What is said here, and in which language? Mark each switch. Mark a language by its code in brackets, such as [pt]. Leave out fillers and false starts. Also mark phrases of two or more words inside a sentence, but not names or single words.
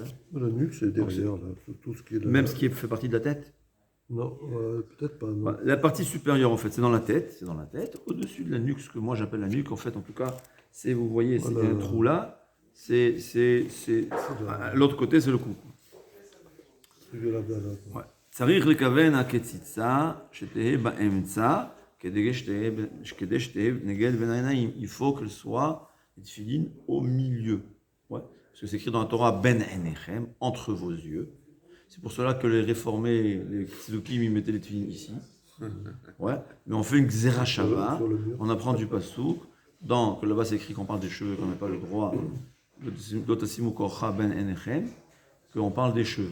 [fr] La nuque, c'est derrière, là, tout ce qui est même ce qui fait partie de la tête? Non, peut-être pas. Non. La partie supérieure, en fait, c'est dans la tête. Au-dessus de la nuque, ce que moi j'appelle la nuque, en fait, en tout cas, c'est, vous voyez, c'est un trou là. C'est l'autre côté, c'est le cou. [he] צריך לכוון הקציצה שתהיה באמצע כדי שתהיה נגד בין העיניים. [fr] Il faut qu'elle soit les tefilines au milieu. Ouais. Parce que c'est écrit dans la Torah [he] בין עיניכם, [fr] entre vos yeux. C'est pour cela que les réformés, les tzedukim, ils mettaient les tefilines ici. Ouais. Mais on fait une [he] גזרה שוה, [fr] on apprend du pasouk, que là-bas c'est écrit qu'on parle des cheveux, qu'on n'a pas le droit, [he] לא תשימו קרחה בין עיניכם, [fr] qu'on parle des cheveux.